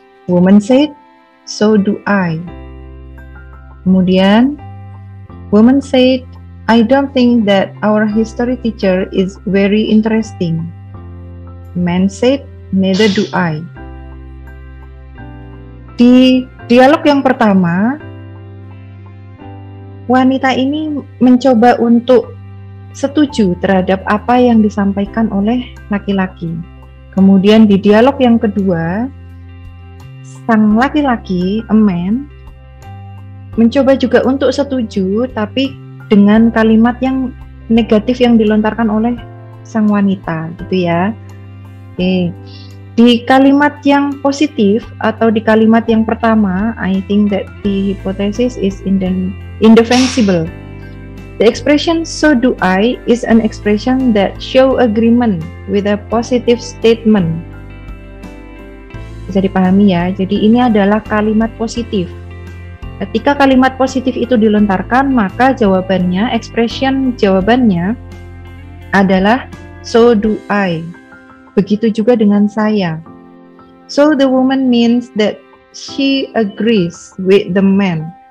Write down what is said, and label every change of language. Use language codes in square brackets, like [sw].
[en] Woman said, so do I. Kemudian, woman said, I don't think that our history teacher is very interesting. Man said, neither do I. [id] Di dialog yang pertama, wanita ini mencoba untuk setuju terhadap apa yang disampaikan oleh laki-laki. Kemudian di dialog yang kedua, sang laki-laki, a man, mencoba juga untuk setuju, tapi dengan kalimat yang negatif yang dilontarkan oleh sang wanita, gitu ya. Oke. Di kalimat yang positif atau di kalimat yang pertama, [en] I think that the hypothesis is indefensible. The expression so do I is an expression that show agreement with a positive statement. [id] Bisa dipahami ya, jadi ini adalah kalimat positif. Ketika kalimat positif itu dilontarkan, maka jawabannya, expression jawabannya adalah [en] so do I. [id] Begitu juga dengan saya. [en] So the woman means that she agrees with the man.